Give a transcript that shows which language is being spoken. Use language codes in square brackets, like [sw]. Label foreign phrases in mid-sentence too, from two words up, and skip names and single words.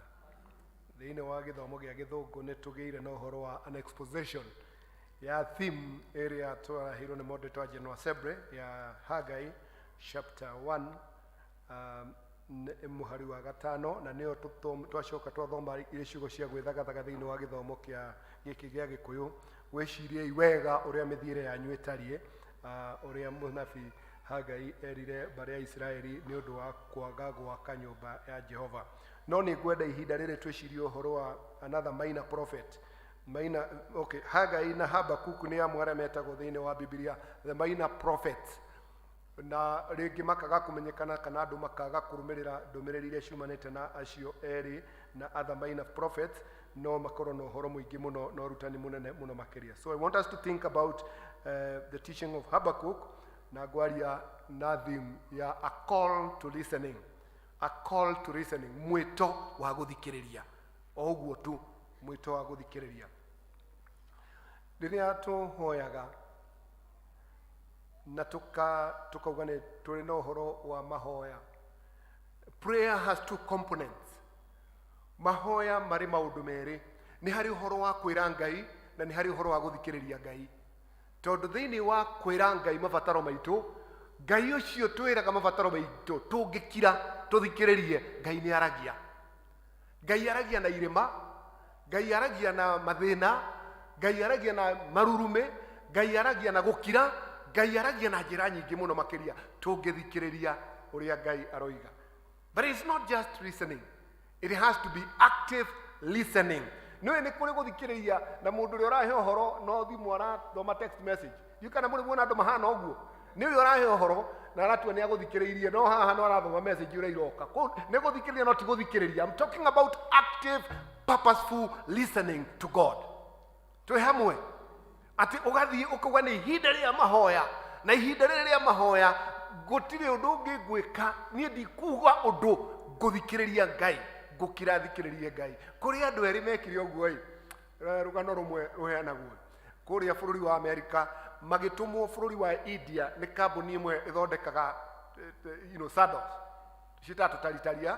[ki] Thĩinĩ wa gĩthomo gĩa Gĩthũngũ nĩ tũgĩire na ũhoro wa [en] an exposition [ki] ya [en] theme area [ki] twahirwo nĩ mũndũ wa General Assembly ya Hagai chapter 1 muhari wa gatano na nĩyo twacoka twathoma icigo cia gwĩthagathaga thĩinĩ wa gĩthomo kĩa gĩkĩ gĩa Gĩkũyũ. Wĩciriei wega ũrĩa mĩthiĩre yanyu ĩtariĩ, ũrĩa mũnabii Hagai erire mbari ya Isiraeli nĩ ũndũ wa kwaga gwaka nyũmba ya Jehova. No nĩ ngwenda ihinda rĩrĩ twĩcirie ũhoro wa [en] another minor prophet. [ki] Hagai na Habakuku nĩ amwe arĩa metagwo thĩinĩ wa Biblia [en] the minor prophets, [ki] na rĩngĩ makaga kũmenyekana kana andũ makaga kũrũmĩrĩra ndũmĩrĩri iria ciumanĩte na acio erĩ na [en] other minor prophets, [ki] no makorwo na ũhoro mũingĩ mũno na ũrutani mũnene mũno makĩria. [en] So I want us to think about the teaching of Habakkuk [ki] na ngwaria na theme ya [en] a call to listening. A call to listening, [ki] mwĩto wa gũthikĩrĩria. O ũguo tu, mwĩto wa gũthikĩrĩria. Rĩrĩa tũhoyaga na tukauga nĩ tũrĩ na ũhoro wa mahoya. [en] Prayer has two components. [ki] Mahoya marĩ maũndũ merĩ. Nĩ harĩ ũhoro wa kwĩra Ngai na nĩ harĩ ũhoro wa gũthikĩrĩria Ngai. Tondũ thĩinĩ wa kwĩra Ngai mabataro maitũ, Ngai ũcio twĩraga mabataro maitũ tũngĩkira tũthikĩrĩrie, Ngai nĩ aragia. Ngai aragia na irĩma, Ngai aragia na mathĩna, Ngai aragia na marurume, Ngai aragia na gũkira, Ngai aragia na njĩra nyingĩ mũno makĩria tũngĩthikĩrĩria ũrĩa Ngai aroiga. [en] But it's not just listening. It has to be active listening. [ki] Nĩ kũrĩ gũthikĩrĩria na mũndũ ũrĩa ũrahe ũhoro no thimũ arathoma [en] text message. [ki] Kana mũrĩ muona andũ mahana ũguo. Nĩ ũyũ ũrahe ũhoro na aratua nĩ agũthikĩrĩirie no haha no arathoma message ũrĩa iroka. Nĩ gũthikĩrĩria no ti gũthikĩrĩria. [en] I'm talking about active purposeful listening to God. [ki] Twĩ hamwe ati ũgathiĩ ũkauga nĩ ihinda rĩa mahoya na ihinda rĩa mahoya gũtirĩ ũndũ ũngĩ ngwĩka, niĩ ndikuga ũndũ ngũthikĩrĩria Ngai ngũkira thikĩrĩrie Ngai. Kũrĩ andũ erĩ mekire ũguo rũgano rũmwe rũheanagwo kũrĩa bũrũri wa Amerika, magĩtũmwo bũrũri wa India nĩ kambuni ĩmwe ĩthondekaga sandals citatũ taritaria.